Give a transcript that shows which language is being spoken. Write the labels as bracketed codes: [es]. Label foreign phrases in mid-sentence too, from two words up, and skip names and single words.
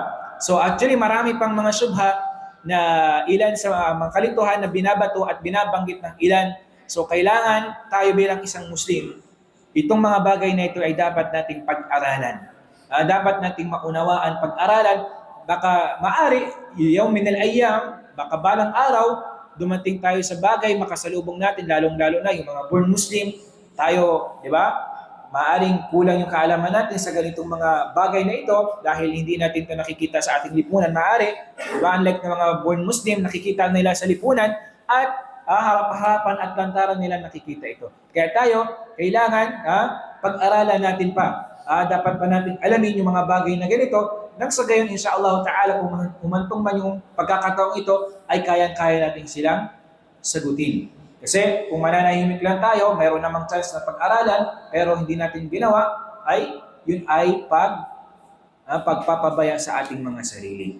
[en] So actually, [tl] marami pang mga syubha na ilan sa mga kalituhan na binabato at binabanggit ng ilan. So kailangan tayo bilang isang Muslim, itong mga bagay na ito ay dapat nating pag-aralan. Dapat nating maunawaan, pag-aralan. Baka maari, yung [ar] من الأيام, [tl] baka balang araw, dumating tayo sa bagay, makasalubong natin, lalong-lalo na yung mga [en] born Muslim, [tl] tayo, di ba? Maaring kulang yung kaalaman natin sa ganitong mga bagay na ito dahil hindi natin ito nakikita sa ating lipunan. Maari, di ba? Unlike ng mga [en] born Muslim, [tl] nakikita nila sa lipunan at harap-harapan at lantaran nila nakikita ito. Kaya tayo, kailangan pag-aralan natin pa. Dapat pa natin alamin yung mga bagay na ganito nang sa gayon, [ar] إن شاء الله تعالى, [tl] kung umantong man yung pagkakataong ito, ay kayang-kaya natin silang sagutin. Kasi kung mananahimik lang tayo, mayroon namang chance na pag-aralan, pero hindi natin ginawa, ay yun ay pagpapabaya sa ating mga sarili.